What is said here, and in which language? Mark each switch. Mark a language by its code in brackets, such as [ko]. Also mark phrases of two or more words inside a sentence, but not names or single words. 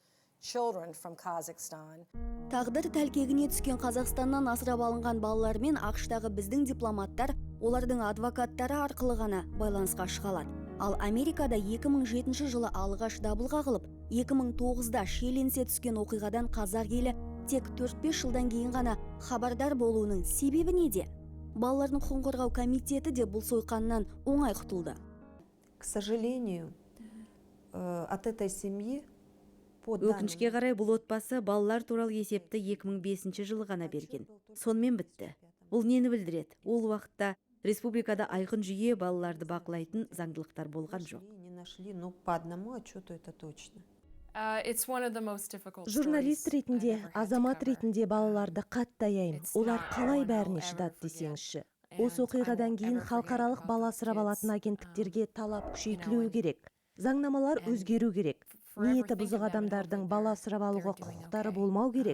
[kk] Тағдыр тәлкегіне түскен Қазақстаннан асырап алынған балалармен ақштағы біздің дипломаттар олардың адвокаттары арқылы ғана байланысқа шыға алады. Ал Америкада 2007 жылы алғаш дабыл қағылып, 2009-да шиеленісе түскен оқиғадан қазақ елі тек 4-5 жылдан кейін ғана хабардар болуының себебі неде? Балалардың құқығын қорғау комитеті де бұл сойқаннан оңай құтылды. [ru] К сожалению, от этой семьи [kk] Өкінішке қарай бұл отбасы балалар туралы есепті 2005 жылы ғана берген. Сонымен бітті. Бұл нені білдіреді? Ол уақытта республикада айқын жүйе балаларды бақылайтын заңдылықтар болған жоқ. [ru] не нашли, но по одному отчету это точно. [kk] Журналист ретінде, азамат ретінде балаларды қатты аяймын. Олар қалай бәріне шыдады десеңізші. Осы оқиғадан кейін халықаралық бала асырап алатын агенттіктерге талап күшейтілуі керек. Заңнамалар өзгеру керек. ниеті бұзық адамдардың бала асырап алуға құқықтары болмау керек.